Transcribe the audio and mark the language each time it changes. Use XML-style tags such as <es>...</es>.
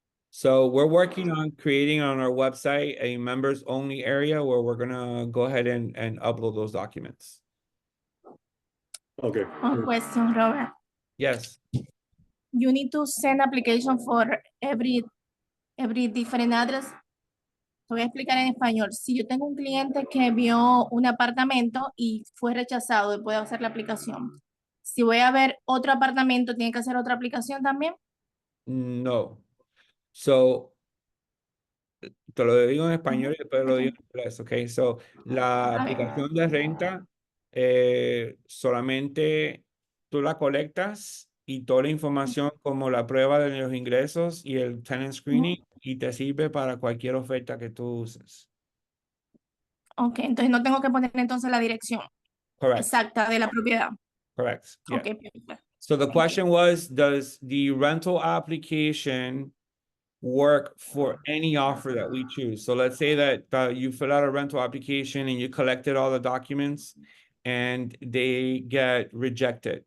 <en>So we're working on creating on our website a members only area where we're gonna go ahead and upload those documents. Okay. One question, Robert. Yes. You need to send application for every different address.</en> <es>Te voy a explicar en español. Si yo tengo un cliente que vio un apartamento y fue rechazado y puede hacer la aplicación. Si voy a ver otro apartamento, ¿tiene que hacer otra aplicación también? No. So te lo digo en español y después lo digo en inglés, ¿ok? So, la A ver. aplicación de renta solamente tú la colectas y toda la información como la prueba de los ingresos y el tenant screening y te sirve para cualquier oferta que tú uses. Ok, entonces no tengo que poner entonces la dirección</es> <en>Correct.</en> <es>exacta de la propiedad.</es> <en>Correct. Yeah.</en> <es>Ok, perfecto.</es> <en>So the question was, does the rental application work for any offer that we choose? So let's say that you fill out a rental application and you collected all the documents and they get rejected.</en>